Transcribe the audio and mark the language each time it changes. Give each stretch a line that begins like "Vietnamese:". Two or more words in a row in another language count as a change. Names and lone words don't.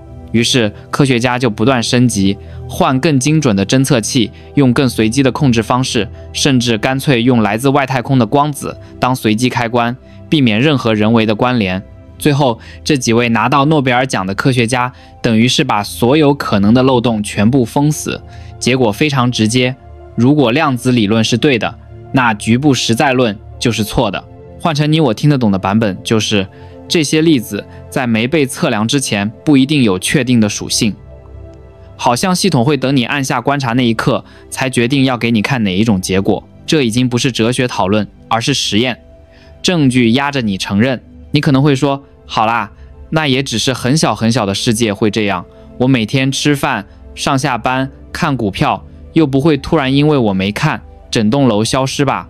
Chinese: 於是科學家就不斷升級，換更精準的偵測器，用更隨機的控制方式，甚至乾脆用來自外太空的光子當隨機開關，避免任何人為的關聯。最後這幾位拿到諾貝爾獎的科學家，等於是把所有可能的漏洞全部封死。結果非常直接，如果量子理論是对的，那局部實在論就是錯的。換成你我听得懂的版本，就是這些粒子在沒被測量之前不一定有確定的屬性，好像系統會等你按下觀察那一刻才決定要給你看哪一種結果。這已經不是哲學討論，而是實驗，證據壓着你承認。你可能會說，好啦，那也只是很小很小的世界會這樣，我每天吃飯、上下班、看股票，又不會突然因為我沒看，整棟樓消失吧？